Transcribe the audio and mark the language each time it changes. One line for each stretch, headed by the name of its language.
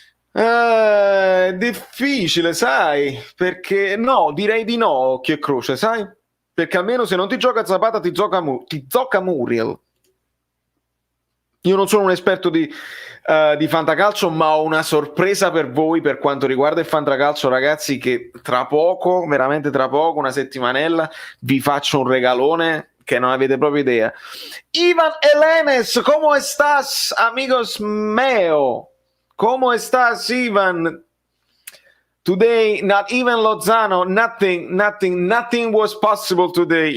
Italian: È difficile, sai, perché no, direi di no, occhio e croce, sai, perché almeno se non ti gioca Zapata ti gioca Muriel. Io non sono un esperto di fantacalcio, ma ho una sorpresa per voi per quanto riguarda il fantacalcio, ragazzi, che tra poco, veramente tra poco, una settimanella, vi faccio un regalone
Spanish: que no
Italian: avete proprio idea.
Spanish: Ivan Elenes, ¿cómo estás, amigos meo? ¿Cómo estás, Ivan?
English: Today, not even Lozano, nothing was possible today.